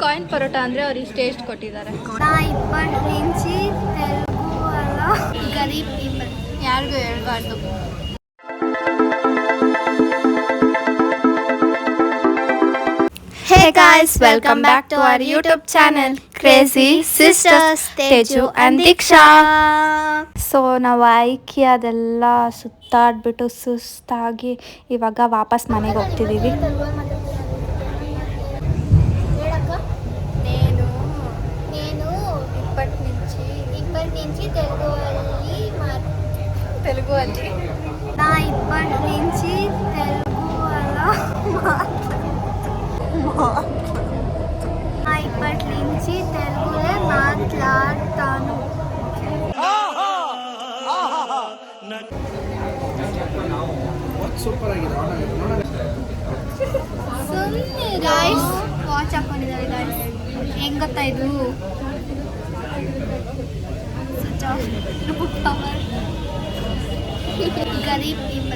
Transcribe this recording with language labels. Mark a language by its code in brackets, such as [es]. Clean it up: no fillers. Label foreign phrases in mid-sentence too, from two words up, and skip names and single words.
[kn] ಕಾಯಿನ್ ಪರೋಟ ಅಂದರೆ ಅವ್ರು ಇಷ್ಟು ಟೇಸ್ಟ್ ಕೊಟ್ಟಿದ್ದಾರೆ. ಇಂಚಿ ತೆಲುಗು ಅಲ್ಲ ಗರೀಬ್ ಪೀಪಲ್ ಯಾರಿಗೂ ಹೇಳ್ಬಾರ್ದು. [en] Hey guys, welcome back to our YouTube channel Crazy Sisters Teju and Diksha. [kn] ಸೊ ನಾವು ಅದೆಲ್ಲ ಸುತ್ತಾಡ್ಬಿಟ್ಟು ಸುಸ್ತಾಗಿ ಇವಾಗ ವಾಪಸ್ ಮನೆಗೆ ಹೋಗ್ತಿದ್ದೀವಿ. [te] నేను ఇప్పటి నుంచి తెలుగు ಅಲ್ಲಿ నా ఇప్పటి నుంచి తెలుగు అలా ఇప్పటి నుంచి తెలుగులో మాట్లాడతాను. [kn] ಗೈಸ್ ವಾಚ್ ಹಾಕೊಂಡಿದ್ದಾರೆ ಗೈಸ್. ಹೆಂಗ್ ಗೊತ್ತಾ ಇದು ಗರೀಬ್ ಪೀಪಲ್